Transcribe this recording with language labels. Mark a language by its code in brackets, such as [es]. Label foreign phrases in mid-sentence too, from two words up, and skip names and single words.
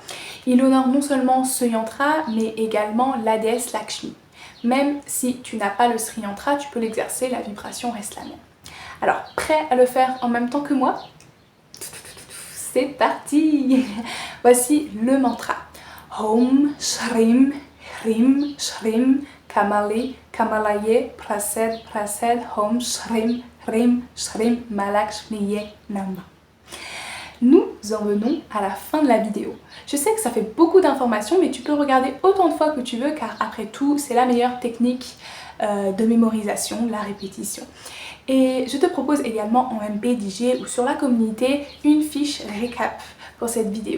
[fr] Il honore non seulement ce yantra, mais également la déesse Lakshmi. Même si tu n'as pas le Sri Yantra, tu peux l'exercer, la vibration reste la même. Alors, prêt à le faire en même temps que moi? C'est parti! Voici le mantra. [sa] ॐ श्रीं ह्रीं श्रीं कमले कमलालये प्रसीद प्रसीद ॐ श्रीं ह्रीं श्रीं महालक्ष्म्यै नमः. [fr] Nous en venons à la fin de la vidéo. Je sais que ça fait beaucoup d'informations, mais tu peux regarder autant de fois que tu veux car après tout, c'est la meilleure technique de mémorisation, la répétition. Et je te propose également en MPDG ou sur la communauté une fiche récap pour cette vidéo.